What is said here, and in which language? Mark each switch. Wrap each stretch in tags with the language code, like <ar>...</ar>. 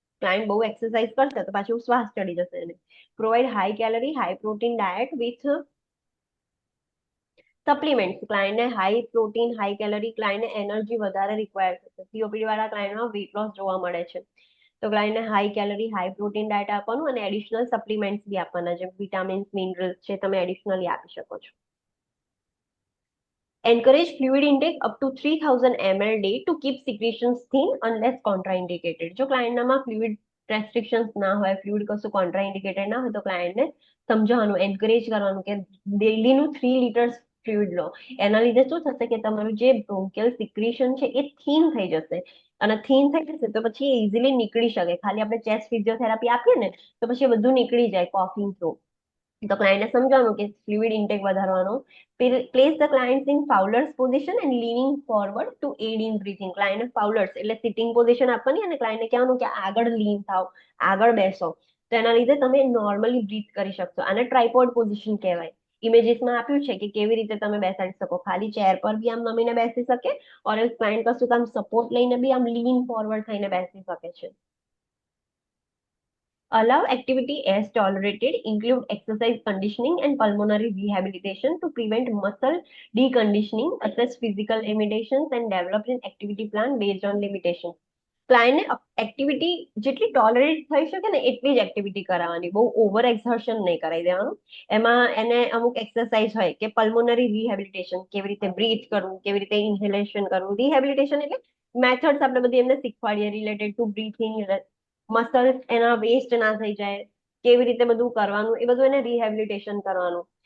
<gu>Client બહુ exercise કરશે તો પાછું શ્વાસ ચડી જશે એને.</gu> <en>Provide high calorie high protein diet with supplement.</en> <gu>ક્લાયન્ટને high protein high calorie, ક્લાયન્ટને energy વધારે રિક્વાયર થશે. COPD વાળા ક્લાયન્ટમાં વેટ લોસ જોવા મળે છે, તો ક્લાયન્ટને high calorie high protein diet આપવાનું અને એડિશનલ સપ્લિમેન્ટ્સ બી આપવાના, જેમ વિટામિન્સ મિનરલ્સ છે તમે એડિશનલી આપી શકો છો.</gu> <en>Encourage fluid intake up to 3000 ml day to keep secretions thin unless contraindicated.</en> <gu>જો ક્લાયન્ટનામાં ફ્લુઇડ રેસ્ટ્રિક્શન્સ ના હોય, ફ્લુઇડ કશું કોન્ટ્રાઇન્ડિકેટેડ ના હોય, તો ક્લાયન્ટને સમજાવવાનું, એન્કરેજ કરવાનું કે ડેઈલીનું 3 લીટર્સ ફ્લુઇડ લો. એના લીધે શું થશે કે તમારું જે બ્રોન્કિયલ સિક્રેશન છે એ થીન થઈ જશે, અને થીન થઈ જશે તો પછી એ ઇઝીલી નીકળી શકે. ખાલી આપણે ચેસ્ટ ફિઝિયોથેરાપી આપીએ ને તો પછી એ બધું નીકળી જાય કોફિંગ થ્રુ. તો ક્લાયન્ટને સમજાવવાનું કે ફ્લુઇડ ઇન્ટેક વધારવાનો.</gu> <en>Place the clients in Fowler's position and leaning forward to aid in breathing.</en> <gu>ક્લાયન્ટને ફાઉલર્સ એટલે સિટિંગ પોઝિશન આપવાની અને ક્લાયન્ટને કહેવાનું કે આગળ લીન થાવ, આગળ બેસો. તો એના લીધે તમે નોર્મલી બ્રીથ કરી શકશો. આને ટ્રાયપોડ પોઝિશન કહેવાય. ઇમેજીસમાં આપ્યું છે કે કેવી રીતે તમે બેસાડી શકો. ખાલી ચેર પર બી આમ નમીને બેસી શકે, ઓર એલ્સ ક્લાયન્ટ કશું કામ સપોર્ટ લઈને બી આમ લીન ફોરવર્ડ થઈને બેસી શકે છે.</gu> <en>Allow activity as tolerated, include exercise conditioning and pulmonary rehabilitation to prevent muscle deconditioning, assess physical limitations and develop an activity plan based on limitations.</en> <gu>ક્લાયન્ટને activity જેટલી tolerate થઈ શકે ને એટલી જ એક્ટિવિટી કરાવવાની, બહુ ઓવર એક્સર્શન નહીં કરાવી દેવાનું. એમાં એને અમુક એક્સરસાઇઝ હોય કે પલ્મોનરી રિહેબિલિટેશન, કેવી રીતે બ્રીથ કરવું, કેવી રીતે ઇન્હેલેશન કરવું. રિહેબિલિટેશન એટલે મેથડ્સ આપણે બધી એમને શીખવાડીએ રિલેટેડ ટુ બ્રીથિંગ, મસલ્સ એના વેસ્ટ ના થઈ જાય, કેવી રીતે બધું કરવાનું, એ બધું એને રિહેબિલિટેશન કરવાનું.</gu>